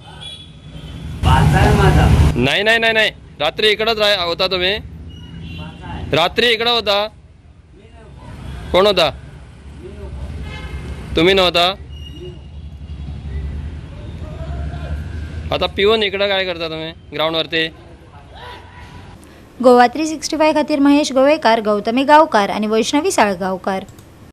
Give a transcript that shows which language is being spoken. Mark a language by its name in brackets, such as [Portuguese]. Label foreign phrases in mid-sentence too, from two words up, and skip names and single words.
[Marathi] नाही नाही नाही नाही, रात्री इकडंच होता तुम्ही? रात्री इकडं होता? कोण होता? तुम्ही नव्हता? आता पिऊन इकडं काय करता तुम्ही ग्राउंड वरती? [Konkani] गोवा 365 खातीर महेश गोवेकार, गौतमी गावकार आणि वैष्णवी साळगावकार।